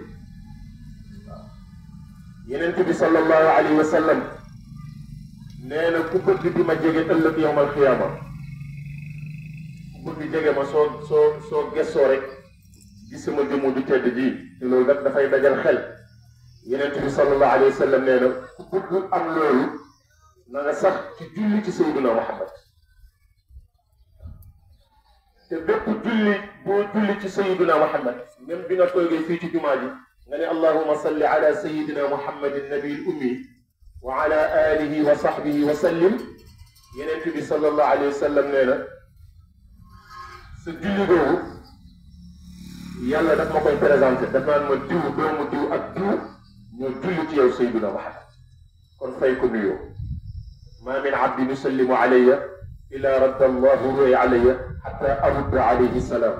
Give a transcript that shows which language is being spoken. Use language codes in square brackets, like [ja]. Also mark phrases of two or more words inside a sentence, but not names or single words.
[wo] waaw yonent bi [ar] صلى الله عليه وسلم [wo] nee na ku bëgg di ma jege ëllëg [ar] يوم القيامة [wo] ku bëgg jege ma soo gessoo rek gis sama jëmm du tedd ji te loolu nag dafay dajal xel. Yonent bi [ar] صلى الله عليه وسلم [wo] nee na ku bëgg am loolu na nga sax ci julli ci Sayyiduna Muhammad te bépp julli boo julli ci Sayyiduna Muhammad même bi nga toogee fii ci jumaa ji nga ne [ar] اللهم صل على سيدنا محمد النبي الأمي وعلى آله وصحبه وسلم. [wo] Yonent bi [ar] صلى الله عليه وسلم [wo] nee na sa julli boobu yàlla daf ma koy présenté daf naan ma diw doomu diw ak diw ñoo julli ci yow Sayyiduna Muhammad kon fay ko nuyoo. [ar] ما من عبد يسلم علي إلا رد الله روحي علي حتى أرد عليه السلام.